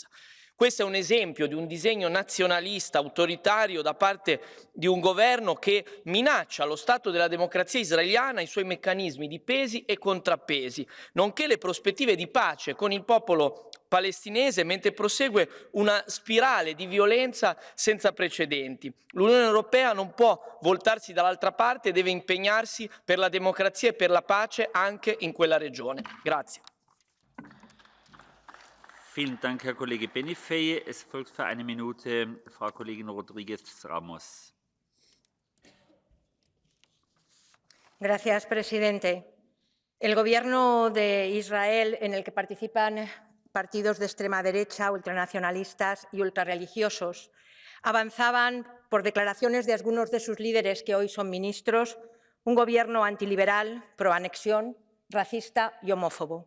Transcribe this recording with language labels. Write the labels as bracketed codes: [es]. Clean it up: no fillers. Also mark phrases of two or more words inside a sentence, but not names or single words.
[it] Questo è un esempio di un disegno nazionalista autoritario da parte di un governo che minaccia lo Stato della democrazia israeliana, i suoi meccanismi di pesi e contrappesi, nonché le prospettive di pace con il popolo palestinese, mentre prosegue una spirale di violenza senza precedenti. L'Unione Europea non può voltarsi dall'altra parte e deve impegnarsi per la democrazia e per la pace anche in quella regione. Grazie. [de] Vielen Dank, Herr Kollege Benifei. Es folgt für 1 Minute Frau Kollegin Rodríguez Ramos. [es] Gracias, presidente. El gobierno de Israel, en el que participan partidos de extrema derecha, ultranacionalistas y ultrarreligiosos, avanzaban, por declaraciones de algunos de sus líderes que hoy son ministros, un gobierno antiliberal, proanexión, racista y homófobo.